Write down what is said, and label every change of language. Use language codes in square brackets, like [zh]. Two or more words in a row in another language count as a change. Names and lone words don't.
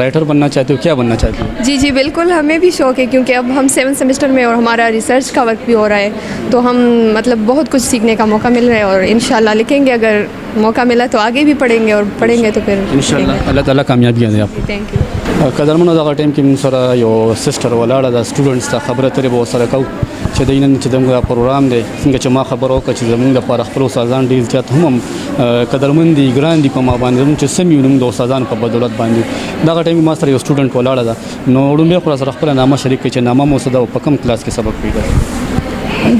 [ur] رائٹر بننا چاہتے ہو، کیا بننا چاہتے ہو؟ جی جی بالکل، ہمیں بھی شوق ہے، کیونکہ اب ہم 7 سیمسٹر میں اور ہمارا ریسرچ کا وقت بھی ہو رہا ہے، تو ہم مطلب بہت کچھ سیکھنے کا موقع مل رہا ہے، اور انشاءاللہ لکھیں گے. اگر موقع ملا تو آگے بھی پڑھیں گے، اور پڑھیں گے تو پھر انشاءاللہ اللہ تعالیٰ کامیابی دے آپ کو. [en] Thank you. [ps] قدرمنو دغه ټایم کې موږ سره یو سسټر ولاړه د سټوډنټس ته خبره ترې به ورسره کوو چې د نن چې زموږ پروګرام دی څنګه چې ما خبر وکړه چې زموږ لپاره خپل استادان ډېر زیات هم قدرمن دي ګران دي په ما باندې زموږ چې سم یو نوم د استادانو په بدولت باندې دغه ټایم ما سره یو سټوډنټ ولاړه ده نو وړومبی خو سره خپل نامه شریک کړي چې نامه مو څه ده او په کوم کلاس کې سبق پیدا